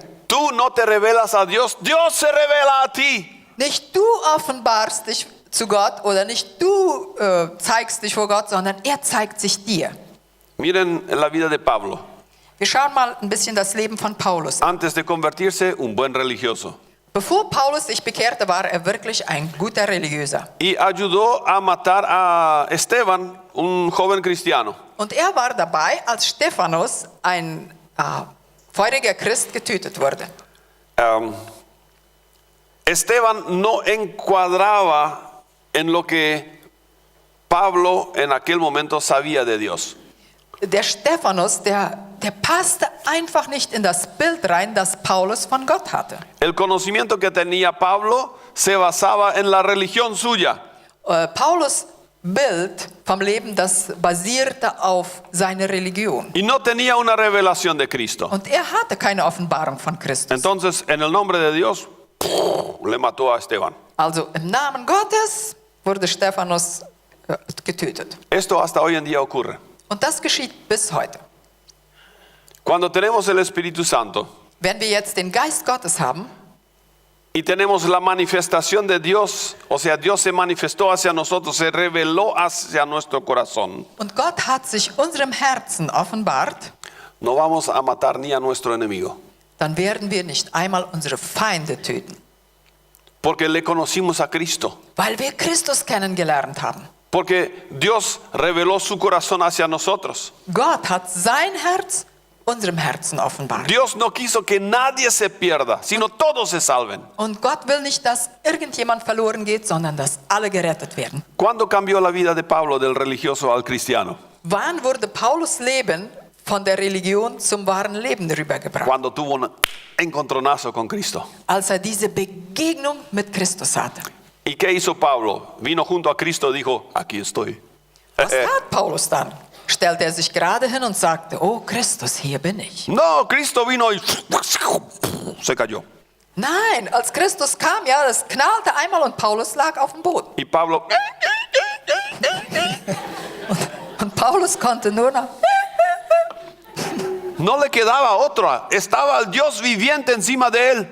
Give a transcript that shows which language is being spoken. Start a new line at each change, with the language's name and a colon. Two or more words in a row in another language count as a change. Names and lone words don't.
Spanish: Tú no te revelas a Dios, Dios se revela a ti.
German: Nicht du offenbarst dich zu Gott oder nicht du zeigst dich vor Gott, sondern er zeigt sich dir.
Spanish: Miren la vida de Pablo.
German: Wir schauen mal ein bisschen das Leben von Paulus an.
Spanish: Antes de convertirse, un buen religioso.
German: Bevor Paulus sich bekehrte, war er wirklich ein guter Religiöser.
Spanish: Y ayudó a matar a Esteban, un joven cristiano.
German: Und er war dabei, als Stephanus, ein feuriger Christ, getötet wurde.
Spanish: Esteban no encuadraba en lo que Pablo en aquel momento sabía de Dios.
German: Der Stephanus, der passte einfach nicht in das Bild rein, das Paulus von Gott hatte.
Spanish: El conocimiento que tenía Pablo se basaba en la religión suya.
German: Paulus Bild vom Leben, das basierte auf seiner Religion.
Spanish: Y no tenía una revelación de Cristo.
German: Und er hatte keine Offenbarung von Christus.
Spanish: Entonces, en el nombre de Dios, le mató a Esteban.
German: Also im Namen Gottes wurde Stephanus getötet.
Spanish: Esto hasta hoy en día ocurre.
German: Und das geschieht bis heute.
Spanish: Cuando tenemos el Espíritu Santo
German: Wenn wir jetzt den Geist Gottes haben
Spanish: y tenemos la manifestación de Dios, o sea, Dios se manifestó hacia nosotros, se reveló hacia nuestro corazón,
German: und Gott hat sich unserem Herzen offenbart,
Spanish: no vamos a matar ni a nuestro enemigo,
German: dann werden wir nicht einmal unsere Feinde töten,
Spanish: porque le conocimos a Cristo,
German: weil wir Christus kennengelernt haben.
Spanish: porque Dios reveló su corazón hacia nosotros.
German: Gott hat sein Herz unserem Herzen offenbart.
Spanish: Dios no quiso que nadie se pierda, sino todos se salven.
German: Und Gott will nicht, dass irgendjemand verloren geht, sondern dass alle gerettet werden.
Spanish: ¿Cuándo cambió la vida de Pablo del religioso al cristiano?
German: Wann wurde Paulus Leben von der Religion zum wahren Leben rübergebracht?
Spanish: Cuando tuvo un encontronazo con Cristo.
German: Als diese Begegnung mit Christus hatte.
Spanish: ¿Y qué hizo Pablo? Vino junto a Cristo y dijo, aquí estoy.
German: Was tat Paulus dann? Stellte er sich gerade hin und sagte, oh Christus, hier bin ich.
Spanish: No, Cristo vino y se cayó.
German: Nein, als Christus kam, ja, das knallte einmal und Paulus lag auf dem Boden.
Spanish: Y Pablo,
German: Und Paulus konnte nur noch.
Spanish: no le quedaba otra. Estaba el Dios viviente encima de él.